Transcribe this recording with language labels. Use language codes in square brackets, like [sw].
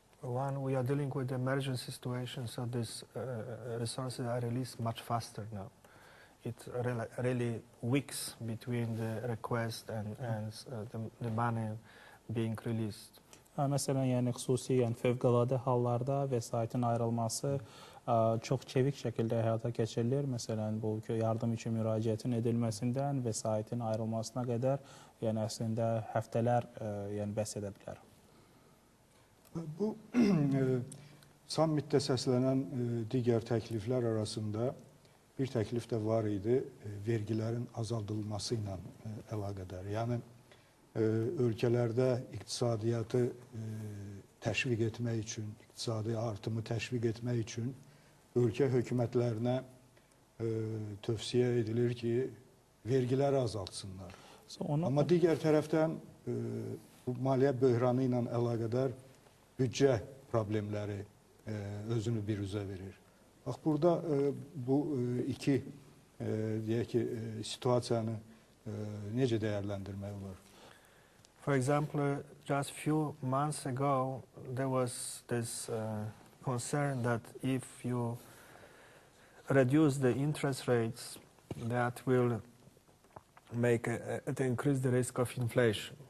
[en] One, we are dealing with emergency situations, so these resources are released much faster now. It's really weeks between the request and the money being released. [az] Məsələn, yəni xüsusi, fövqəladə hallarda vəsaitin ayrılması çox çevik şəkildə həyata keçirilir. Məsələn, bu yardım üçün müraciətin edilməsindən vəsaitin ayrılmasına qədər, yəni əslində həftələr bəs edə bilər. Bu sammitdə səslənən digər təkliflər arasında bir təklif də var idi, vergilərin azaldılması ilə əlaqədar. Yəni, ölkələrdə iqtisadiyyatı təşviq etmək üçün, iqtisadi artımı təşviq etmək üçün ölkə hökumətlərinə tövsiyə edilir ki, vergiləri azaltsınlar. Amma digər tərəfdən bu maliyyə böhranı ilə əlaqədar büdcə problemləri özünü bir üzə verir. Bax, burada bu iki deyək ki, situasiyanı necə dəyərləndirmək olar? [en] For example, just a few months ago, there was this concern that if you reduce the interest rates, that will make increase the risk of inflation.